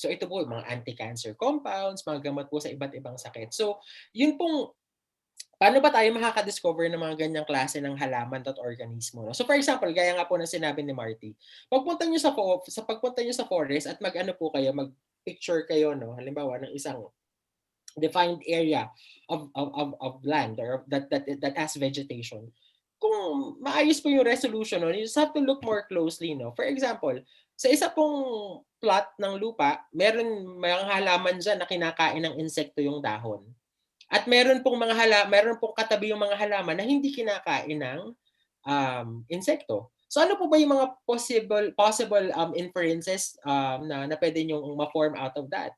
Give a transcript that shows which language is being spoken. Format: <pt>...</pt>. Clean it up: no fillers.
<tl>So ito po yung mga anti-cancer compounds, mga gamot po sa iba't ibang sakit. So yun pong paano ba tayo makaka-discover ng mga ganyang klase ng halaman at organismo? No? So for example, gaya nga po ng sinabi ni Marty, pagpunta niyo sa forest at mag-ano po kayo, mag-picture kayo, no? Halimbawa ng isang</tl> <en>defined area of land or that has vegetation.</en> <tl>Kung maayos po yung resolution,</tl> <en>no, you just have to look more closely, no. For example,</en> <tl>sa isa pong plot ng lupa, meron mga halaman diyan na kinakain ng insekto yung dahon. At meron pong katabi yung mga halaman na hindi kinakain ng insekto. So ano po ba yung mga possible inferences na pwede nyo ma-form</tl> <en>out of that?</en>